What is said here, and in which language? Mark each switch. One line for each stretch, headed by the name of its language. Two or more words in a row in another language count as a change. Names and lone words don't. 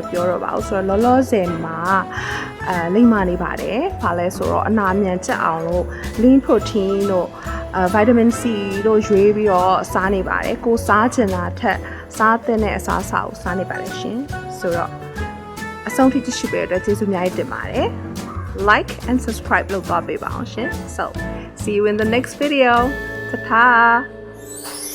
Burmese: ပြောတော့ပါဘူးဆိုတော့လောလောဆယ်မှာလိမ့်မနေပါတယ်။ဘာလဲဆိုတော့အနာမြန်ကျက်အောင်လို့
English: lean protein
Burmese: တို့
English: vitamin C
Burmese: တို့ရွေးပြီးတော့စားနေပါတယ်။ကိုစားချင်တာထက်စားတဲ့အစားအစာကိုစားနေပါတယ်ရှင်။ဆိုတော့အဆုံးထိကြည့်ရှုပေးတဲ့အတွက်ကျေးဇူးအများကြီးတင်ပါတယ်။
English: like and subscribe
Burmese: လုပ်သွားပေးပါအောင်ရှင်
English: so see you in the next video ta